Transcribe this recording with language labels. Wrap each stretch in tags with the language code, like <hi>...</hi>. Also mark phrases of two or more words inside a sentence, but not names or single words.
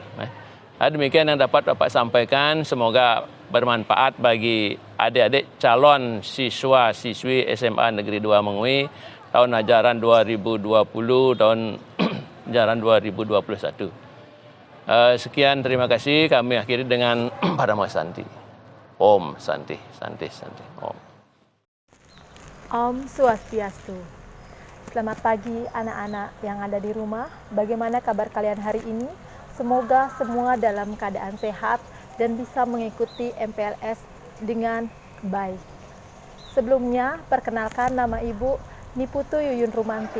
<id>Nah, demikian yang dapat Bapak sampaikan. Semoga bermanfaat bagi adik-adik calon siswa-siswi SMA Negeri 2 Mengui tahun ajaran 2020 tahun ajaran 2021. Sekian, terima kasih. Kami akhiri dengan Parama Santi.</id> <sa>Om Santi, Santi, Santi, Om. Om Swastiastu.</sa> <id>Selamat pagi anak-anak yang ada di rumah. Bagaimana kabar kalian hari ini? Semoga semua dalam keadaan sehat dan bisa mengikuti MPLS dengan baik. Sebelumnya, perkenalkan nama Ibu Niputu Yuyun Rumanti.</id>